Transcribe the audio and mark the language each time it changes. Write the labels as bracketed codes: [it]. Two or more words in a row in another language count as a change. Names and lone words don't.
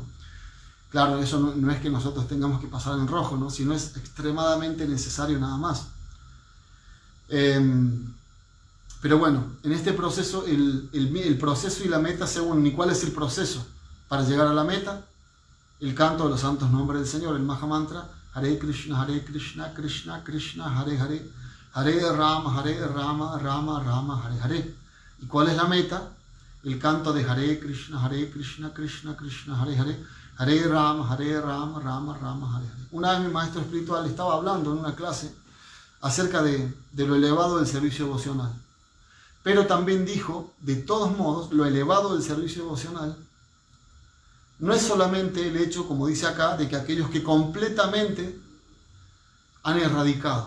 [es] Claro, eso no es que nosotros tengamos que pasar en rojo, ¿no? Sino es extremadamente necesario nada más. Pero bueno, en este proceso, el proceso y la meta se unen. ¿Y cuál es el proceso para llegar a la meta? El canto de los santos nombres del Señor, el Mahamantra, [sa] हरे कृष्ण कृष्ण कृष्ण हरे हरे हरे राम राम राम हरे हरे. [es] ¿Y cuál es la meta? El canto de [sa] हरे कृष्ण कृष्ण कृष्ण हरे हरे हरे राम राम राम हरे हरे. [es] Una vez mi maestro espiritual estaba hablando en una clase acerca de lo elevado del servicio devocional. Pero también dijo, de todos modos, lo elevado del servicio devocional no es solamente el hecho, como dice acá, de que aquellos que completamente han erradicado.